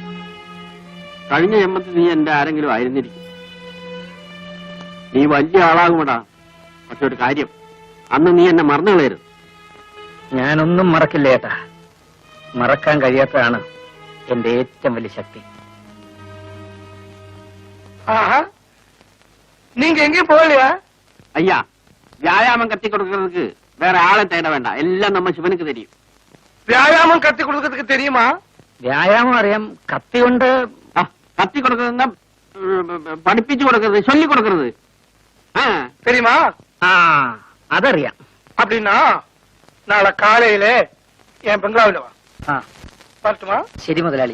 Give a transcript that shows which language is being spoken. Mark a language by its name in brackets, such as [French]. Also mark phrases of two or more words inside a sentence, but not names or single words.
[Malayalam] കഴിഞ്ഞ ജന്മത്തിൽ നീ എന്റെ ആരെങ്കിലും ആയിരുന്നിരിക്കും. നീ വലിയ ആളാകുമടാ. പക്ഷെ ഒരു കാര്യം, അന്ന് നീ എന്നെ മറന്നു കളയരുത്. ഞാനൊന്നും മറക്കില്ല ചേട്ടാ. മറക്കാൻ കഴിയാത്തതാണ് എന്റെ ഏറ്റവും വലിയ ശക്തി. [Tamil] ஆஹா, நீங்க எங்கேயும் போகலையா? [Malayalam] അയ്യാ, വ്യായാമം കത്തി കൊടുക്കുന്നതിന് വേറെ ആളെ തേട വേണ്ട. എല്ലാം നമ്മ ശിവനുക്ക് തരും. [Tamil] வியாயாமம் கத்து கொடுக்கறதுக்கு தெரியுமா? [Malayalam] വ്യായാമം അറിയാം. കത്തി കൊണ്ട് ആ, കത്തി കൊടുക്കുന്ന പഠിപ്പിച്ചു കൊടുക്കരുത്, ചൊല്ലി കൊടുക്കരുത്. ആ, [Tamil] தெரியுமா? [Malayalam] ആ അതറിയാം. [Tamil] அப்படின்னா நாளை காலையில என் பெங்களாவில வா. ആ வரட்டுமா? [Malayalam] ശരി മുതലാളി.